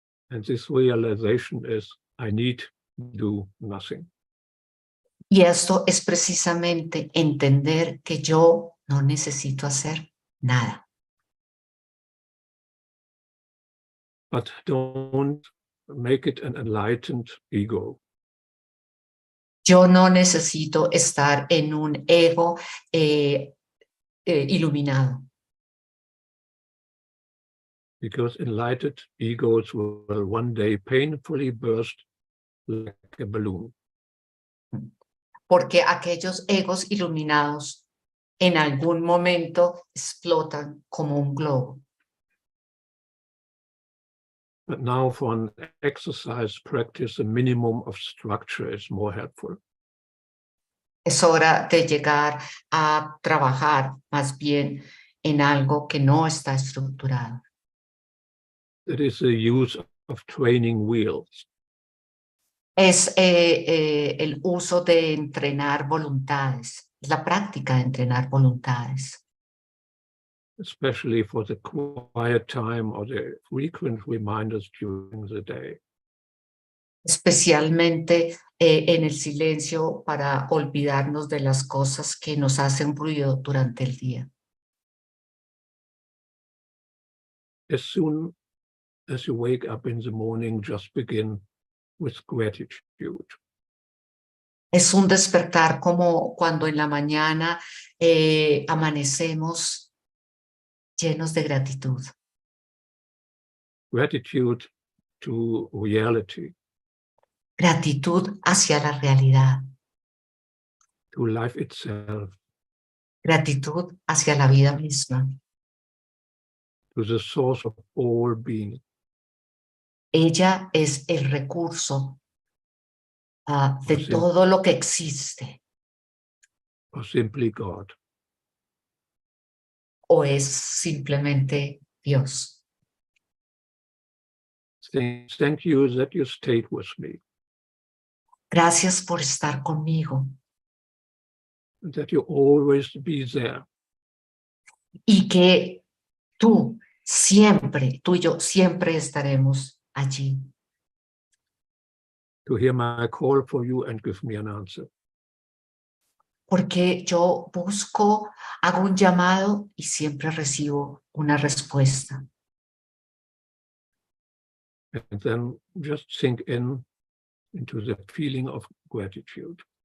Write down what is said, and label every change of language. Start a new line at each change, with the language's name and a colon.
English: And this realization is, I need to do nothing.
Spanish: Y esto es precisamente entender que yo no necesito hacer nada.
English: But don't make it an enlightened ego.
Spanish: Yo no necesito estar en un ego iluminado.
English: Because enlightened egos will one day painfully burst like a balloon.
Spanish: Porque aquellos egos iluminados en algún momento explotan como un globo.
English: But now for an exercise practice, a minimum of structure is more helpful.
Spanish: Es hora de llegar a trabajar más bien en algo que no está estructurado.
English: It is the use of training wheels.
Spanish: Es el uso de entrenar voluntades, la práctica de entrenar voluntades.
English: Especially for the quiet time or the frequent reminders during the day.
Spanish: Especialmente en el silencio para olvidarnos de las cosas que nos hacen ruido durante el día.
English: As soon as you wake up in the morning, just begin with gratitude.
Spanish: Es un despertar como cuando en la mañana amanecemos llenos de gratitud.
English: Gratitude to reality.
Spanish: gratitud hacia la realidad,
English: to life itself,
Spanish: gratitud hacia la vida misma.
English: to the source of all being.
Spanish: Ella es el recurso de todo lo que existe,
English: Or simply God.
Spanish: o es simplemente Dios.
English: Thank you that you stayed with me,
Spanish: Gracias por estar conmigo
English: and that you always be there.
Spanish: y que tú y yo siempre estaremos allí.
English: To hear my call for you and give me an answer.
Spanish: Porque yo hago un llamado y siempre recibo una respuesta.
English: And then just sink into the feeling of gratitude.